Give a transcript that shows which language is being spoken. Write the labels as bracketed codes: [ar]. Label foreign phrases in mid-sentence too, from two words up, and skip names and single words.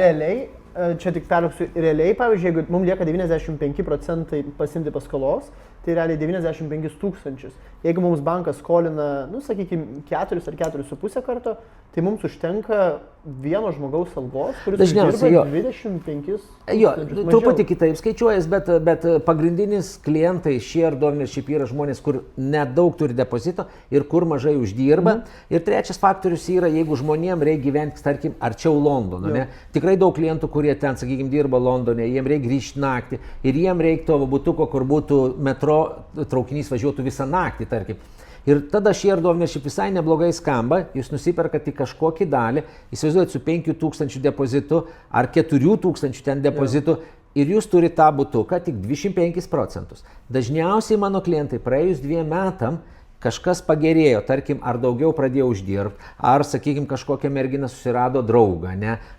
[lt] Realiai, čia tik perliksiu, realiai, pavyzdžiui, jeigu mums lieka 95% pasimti paskolos, tai realiai 95 000. Jeigu mums bankas skolina, nu, sakykime, 4 ar 4,5 karto, tai mums užtenka vieno žmogaus algos, kuris uždirba 25 000. Jo, truputį kitaip skaičiuojas, bet pagrindinis klientai [en] share ownership [lt] yra žmonės, kur nedaug turi depozito ir kur mažai uždirba. Ir trečias faktorius yra, jeigu žmonėm reikia gyventi, tarkim, arčiau Londono. Ne? Tikrai daug klientų, kurie ten, sakykime, dirba Londone, jiem reikia grįžti naktį ir jiem reikia to butuko, kur būtų metro traukinys važiuotų visą naktį, tarkim. Ir tada [en] share ownership [lt] visai neblogai skamba, jūs nusiperkate kažkokį dalį, įsivaizduojate su 5000 depozitu ar 4000 ten depozitu ir jūs turite tą butuką tik 25%. Dažniausiai mano klientai praėjus 2 metam kažkas pagerėjo, tarkim, ar daugiau pradėjo uždirbti, ar, sakykime, kažkokia mergina susirado draugą, ne?